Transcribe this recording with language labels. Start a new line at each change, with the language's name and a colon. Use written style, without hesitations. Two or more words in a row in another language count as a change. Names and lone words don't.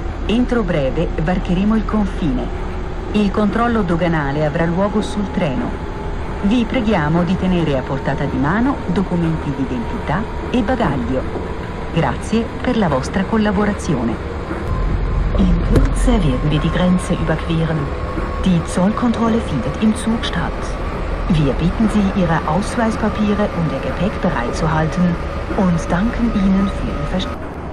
Italian: Entro breve varcheremo il confine. Il controllo doganale avrà luogo sul treno. Vi preghiamo di tenere a portata di mano documenti di identità e bagaglio. Grazie per la vostra collaborazione.
German: In Kürze werden wir die Grenze überqueren. Die Zollkontrolle findet im Zug statt. Wir bitten Sie, Ihre Ausweispapiere und Ihr Gepäck bereitzuhalten und danken Ihnen für Ihr Verständnis.